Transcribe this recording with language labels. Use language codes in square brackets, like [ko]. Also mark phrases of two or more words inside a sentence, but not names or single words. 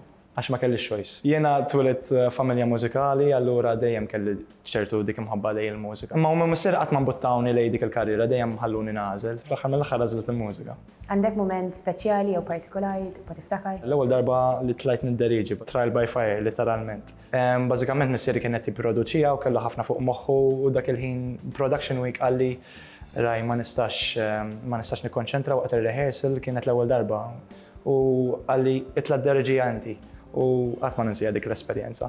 [mt] Għax ma kelli choice. Jiena twilet familja mużikali, allura dejjem kelli ċertu dik imħabba lej il-mużika. Imma huma missier qatt ma mbuttawni lej dik il-karriera, dejjem ħalluni nażel. Fl-aħħar mill-aħħar għażlet il-mużika. Għandek mument speċjali jew partikolari tibqa' tiftakar? L-ewwel darba li tlajt nid-deriġi, [en] trial by fire, [mt] literalment. Bażikament missieri kienet jipproduċija u kellu ħafna fuq moħħu u dak il-ħin [en] production week [mt] qalli raj ma nistax nikkonċentra waqt ir-rehearsal kienet l-ewwel darba. U għalli itla d-derġi għanti u għatma ninsija dik l-esperienza.